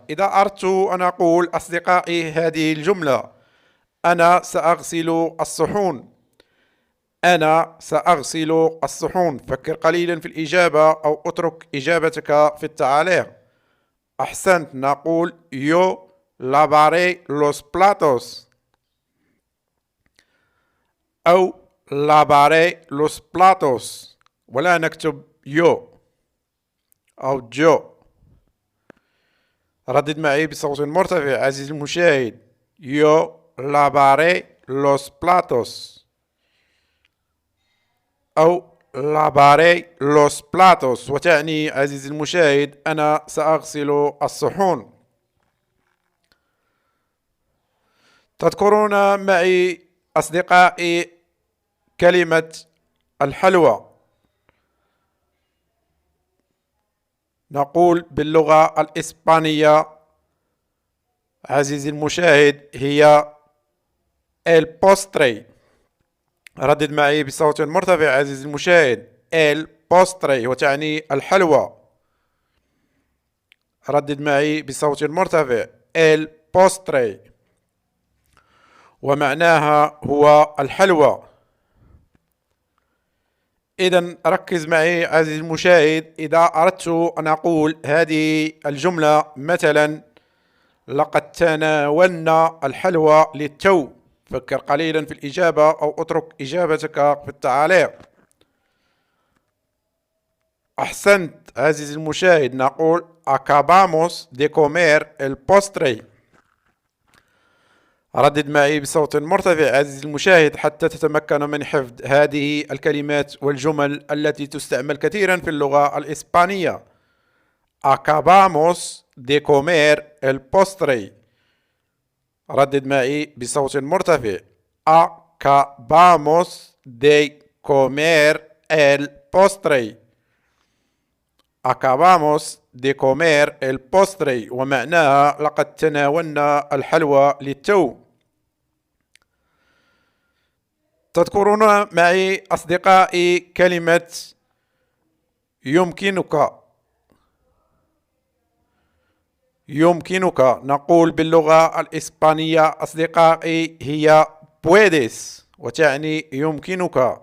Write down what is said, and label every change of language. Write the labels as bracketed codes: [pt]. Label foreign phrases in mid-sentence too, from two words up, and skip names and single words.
[ar] إذا أردت أن أقول أصدقائي هذه الجملة، أنا سأغسل الصحون، أنا سأغسل الصحون، فكر قليلا في الإجابة أو اترك إجابتك في التعليق. أحسنت، نقول [es] yo lavaré los platos، [ar] أو [es] lavaré los platos. [ar] ولا نكتب يو أو جو. ردد معي بصوت مرتفع عزيزي المشاهد. [es] Yo lavaré los platos. أو lavaré los platos، [ar] وتعني عزيزي المشاهد أنا سأغسل الصحون. تذكرون معي أصدقائي كلمة الحلوى. نقول باللغة الإسبانية عزيزي المشاهد هي [es] el postre. [ar] ردد معي بصوت مرتفع عزيزي المشاهد. [es] el postre [ar] وتعني الحلوى. ردد معي بصوت مرتفع. [es] el postre [ar] ومعناها هو الحلوى. إذا ركز معي عزيزي المشاهد. إذا أردت أن أقول هذه الجملة مثلا لقد تناولنا الحلوى للتو، فكر قليلا في الإجابة أو اترك إجابتك في التعليق. أحسنت عزيزي المشاهد. [es] نقول acabamos de comer el postre. [ar] ردد معي بصوت مرتفع عزيزي المشاهد حتى تتمكن من حفظ هذه الكلمات والجمل التي تستعمل كثيرا في اللغة الإسبانية. [es] acabamos de comer el postre. [ar] ردد معي بصوت مرتفع. [es] acabamos de comer el postre. acabamos de comer el postre [ar] ومعناها لقد تناولنا الحلوى للتو. تذكرون معي أصدقائي كلمة يمكنك. يمكنك نقول باللغة الإسبانية أصدقائي هي puedes وتعني يمكنك.